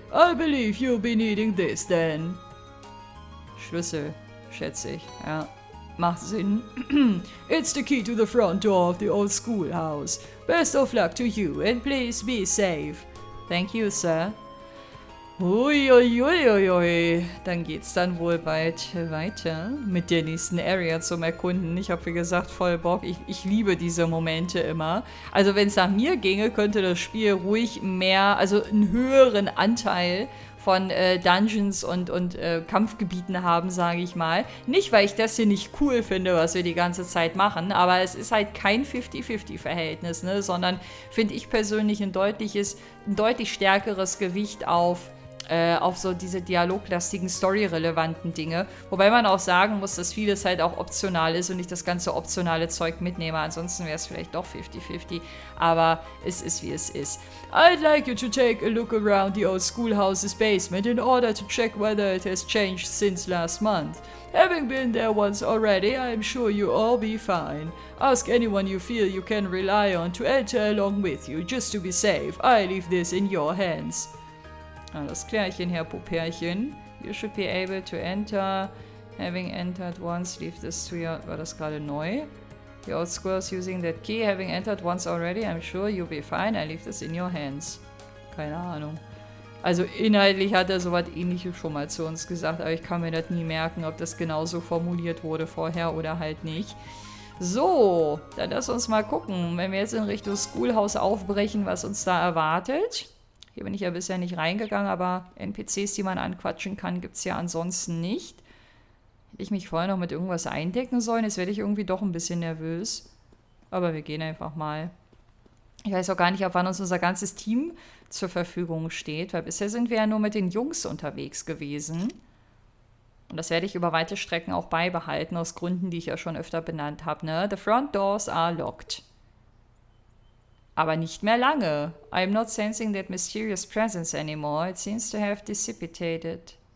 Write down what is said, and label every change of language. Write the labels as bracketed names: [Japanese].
[English] I believe you'll be needing this then. [German] Schlüssel, schätze ich, ja. Macht Sinn. [English] It's the key to the front door of the old schoolhouse. Best of luck to you and please be safe. Thank you, sir. Uiuiuiui. [German] Dann geht's dann wohl bald weiter mit der nächsten Area zum Erkunden. Ich habe wie gesagt voll Bock. Ich liebe diese Momente immer. Also wenn es nach mir ginge, könnte das Spiel ruhig mehr, also einen höheren Anteil von Dungeons und Kampfgebieten haben, sage ich mal. Nicht, weil ich das hier nicht cool finde, was wir die ganze Zeit machen, aber es ist halt kein 50-50-Verhältnis, ne? Sondern finde ich persönlich ein deutlich stärkeres Gewicht auf so diese dialoglastigen, storyrelevanten Dinge. Wobei man auch sagen muss, dass vieles halt auch optional ist und ich das ganze optionale Zeug mitnehme. Ansonsten wäre es vielleicht doch 50-50. Aber es ist, wie es ist. [English] I'd like you to take a look around the old schoolhouse's basement in order to check whether it has changed since last month. Having been there once already, I'm sure you'll all be fine. Ask anyone you feel you can rely on to enter along with you, just to be safe. I leave this in your hands. [German] Alles klärchen, Herr Popärchen. [English] You should be able to enter. Having entered once, leave this to your... [German] War das gerade neu? [English] The old squirrel's using that key. Having entered once already, I'm sure you'll be fine. I leave this in your hands. [German] Keine Ahnung. Also inhaltlich hat er sowas Ähnliches schon mal zu uns gesagt, aber ich kann mir das nie merken, ob das genauso formuliert wurde vorher oder halt nicht. So, dann lass uns mal gucken, wenn wir jetzt in Richtung Schoolhouse aufbrechen, was uns da erwartet. Hier bin ich ja bisher nicht reingegangen, aber NPCs, die man anquatschen kann, gibt es ja ansonsten nicht. Hätte ich mich vorher noch mit irgendwas eindecken sollen, jetzt werde ich irgendwie doch ein bisschen nervös. Aber wir gehen einfach mal. Ich weiß auch gar nicht, ab wann uns unser ganzes Team zur Verfügung steht, weil bisher sind wir ja nur mit den Jungs unterwegs gewesen. Und das werde ich über weite Strecken auch beibehalten, aus Gründen, die ich ja schon öfter benannt habe, ne? [English] The front doors are locked. [German] Aber nicht mehr lange. [English] I'm not sensing that mysterious presence anymore. It seems to have dissipated.